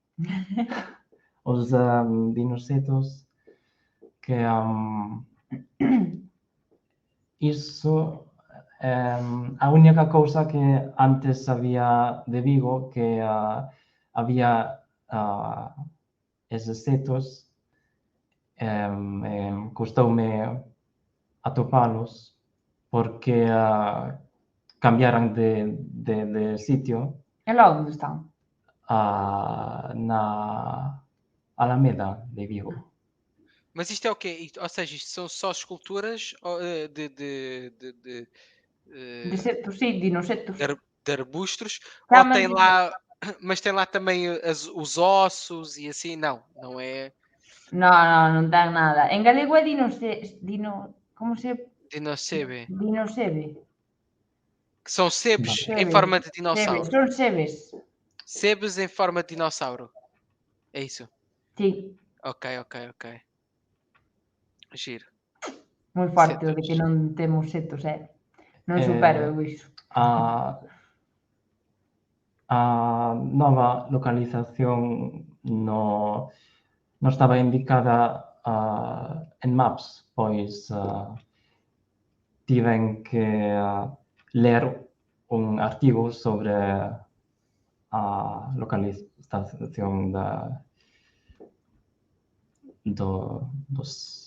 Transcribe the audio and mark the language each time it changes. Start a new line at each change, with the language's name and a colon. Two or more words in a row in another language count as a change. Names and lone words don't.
Galician: Os dinosetos que iso a única cousa que antes sabía de Vigo que había eses setos custoume atopalos porque cambiaran de sitio E logo onde están? na Alameda de Vigo.
Portuguese: Mas isto é o quê? Ou seja, isto são só esculturas de
Galician: Desetos, sí, dinosetos.
Portuguese: de arbustos? Ou
Galician: Chaman
Portuguese: tem lá, mas tem lá também os ossos e assim? Não, não é
Galician: non ten nada. En galego é como se... dinosebe.
Portuguese: Dinosebe. Que são sebes em
Galician: Sebes.
Portuguese: forma de
Galician: Sebes,
Portuguese: dinossauro.
Galician: son sebes.
Portuguese: Sebes em forma de dinossauro. É isso?
Galician: Sí,
Portuguese: Ok. Giro.
Galician: moi forte o de Setos. que non temos setos, Non supero eu iso. A nova localización non estaba indicada en Maps, pois tiven que ler un artigo sobre a localización dos